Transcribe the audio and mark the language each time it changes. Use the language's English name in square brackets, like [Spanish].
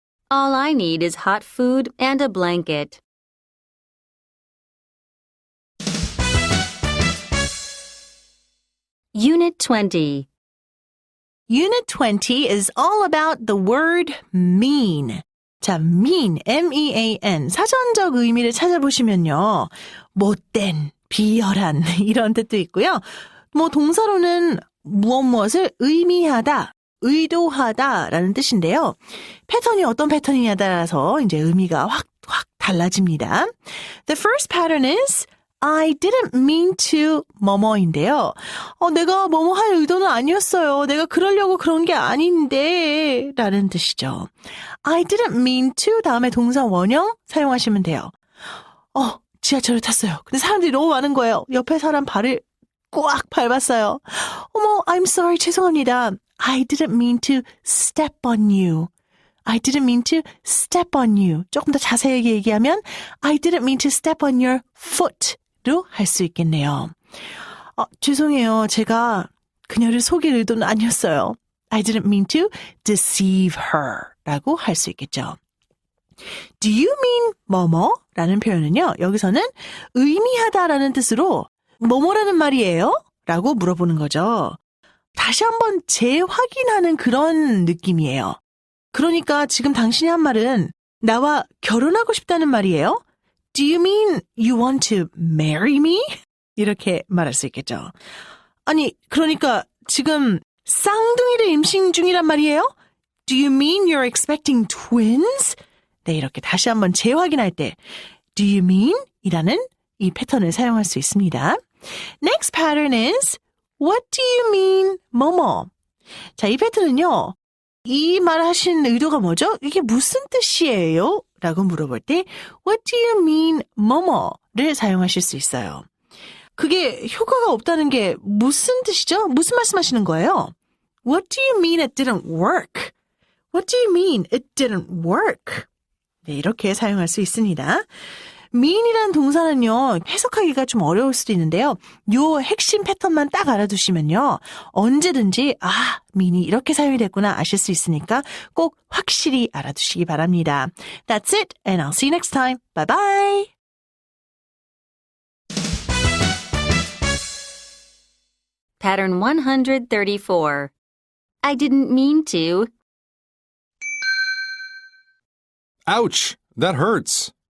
[English] All I need is hot food and a blanket. Unit 20. Unit 20 is all about the word mean. [Korean] 자, mean, M-E-A-N, 사전적 의미를 찾아보시면요. 못된, 비열한 이런 뜻도 있고요. 뭐 동사로는 무엇을 의미하다, 의도하다라는 뜻인데요. 패턴이 어떤 패턴이냐에 따라서 이제 의미가 확 달라집니다. [English] The first pattern is I didn't mean to [Korean] 뭐뭐인데요. 내가 뭐뭐 할 의도는 아니었어요. 내가 그러려고 그런 게 아닌데 라는 뜻이죠. [English] I didn't mean to [Korean] 다음에 동사 원형 사용하시면 돼요. 지하철을 탔어요. 근데 사람들이 너무 많은 거예요. 옆에 사람 발을 꽉 밟았어요. 어머, [English] I'm sorry. [Korean] 죄송합니다. [English] I didn't mean to step on you. I didn't mean to step on you. [Korean] 조금 더 자세하게 얘기하면 [English] I didn't mean to step on your foot [Korean] 로 할 수 있겠네요. 죄송해요. 제가 그녀를 속일 의도는 아니었어요. [English] I didn't mean to deceive her [Korean] 라고 할 수 있겠죠. [English] Do you mean [Korean] 뭐뭐? 라는 표현은요. 여기서는 의미하다라는 뜻으로 뭐뭐라는 말이에요? 라고 물어보는 거죠. 다시 한번 재확인하는 그런 느낌이에요. 그러니까 지금 당신이 한 말은 나와 결혼하고 싶다는 말이에요? [English] Do you mean you want to marry me? [Korean] 이렇게 말할 수 있겠죠. 아니, 그러니까 지금 쌍둥이를 임신 중이란 말이에요? [English] Do you mean you're expecting twins? [Korean] 네, 이렇게 다시 한번 재확인할 때 [English] Do you mean? [Korean] 이라는 이 패턴을 사용할 수 있습니다. [English] Next pattern is What do you mean? [Korean] 뭐뭐. 자, 이 패턴은요. 이 말 하신 의도가 뭐죠? 이게 무슨 뜻이에요? 라고 물어볼 때 [English] What do you mean? [Korean] 뭐뭐를 사용하실 수 있어요. 그게 효과가 없다는 게 무슨 뜻이죠? 무슨 말씀하시는 거예요? [English] What do you mean it didn't work? What do you mean it didn't work? [Korean] 네, 이렇게 사용할 수 있습니다. mean이라는 동사는요, 해석하기가 좀 어려울 수도 있는데요. 요 핵심 패턴만 딱 알아두시면요. 언제든지 mean이 이렇게 사용이 됐구나 아실 수 있으니까 꼭 확실히 알아두시기 바랍니다. [English] That's it, and I'll see you next time. Bye bye! Pattern 134. I didn't mean to. Ouch! That hurts.